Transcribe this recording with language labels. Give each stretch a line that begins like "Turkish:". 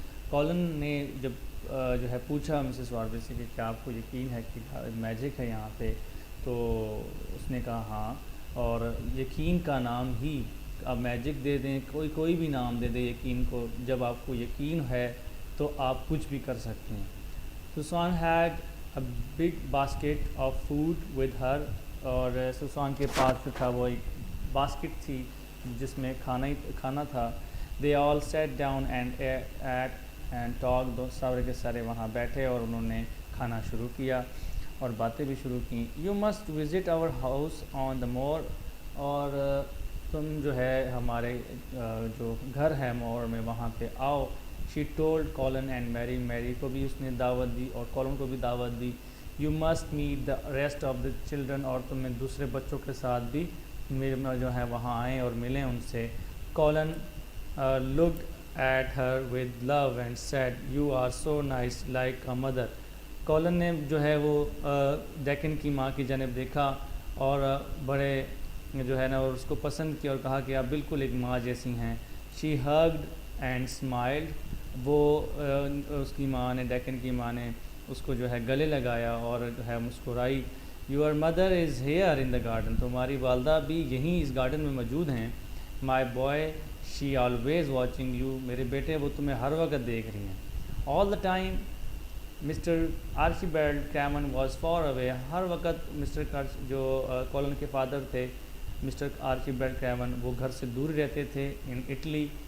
Urdu: Colin نے جب جو ہے پوچھا مسز واربے سے کہ کیا آپ کو یقین ہے کہ میجک ہے یہاں پہ، تو اس نے کہا ہاں. اور یقین کا نام ہی آپ میجک دے دیں، کوئی بھی نام دے دیں یقین کو. جب آپ کو یقین ہے تو آپ کچھ بھی کر سکتے ہیں.
English: Susan had a big basket of food with her.
Urdu: اور سوسان کے پاس جو تھا وہ ایک باسکٹ تھی جس میں کھانا تھا.
English: They all sat down and ate and talk.
Urdu: سارے کے سارے وہاں بیٹھے اور انہوں نے کھانا شروع کیا اور باتیں بھی شروع کیں.
English: You must visit our house Mary the moor.
Urdu: اور تم جو ہے ہمارے جو گھر ہے مور میں وہاں پہ آؤ.
English: She told Colin and Mary.
Urdu: میری کو بھی اس نے دعوت دی اور کالن کو بھی دعوت دی.
English: You must meet the rest of the children.
Urdu: اور تمہیں دوسرے بچوں کے ساتھ بھی میرے جو ہے وہاں آئیں اور ملیں ان سے.
English: Colin looked at her with love and said you are so nice like a mother.
Urdu: Colin نے جو ہے وہ ڈیکن کی ماں کی جانب دیکھا اور بڑے جو ہے نا اور اس کو پسند کیا اور کہا کہ آپ بالکل ایک ماں جیسی ہیں.
English: She hugged and smiled.
Urdu: وہ اس کی ماں نے ڈیکن کی ماں نے اس کو جو ہے گلے لگایا اور جو ہے مسکرائی.
English: Your mother is here in the garden.
Urdu: تمہاری والدہ بھی یہیں اس گارڈن میں موجود ہیں.
English: My boy she always watching you.
Urdu: میرے بیٹے وہ تمہیں ہر وقت دیکھ رہی ہیں.
English: All the time Mr Archibald Craven was far away.
Urdu: ہر وقت مسٹر جو کالن کے فادر تھے مسٹر آرچیبالڈ کریمن وہ گھر سے دور رہتے تھے
English: In Italy.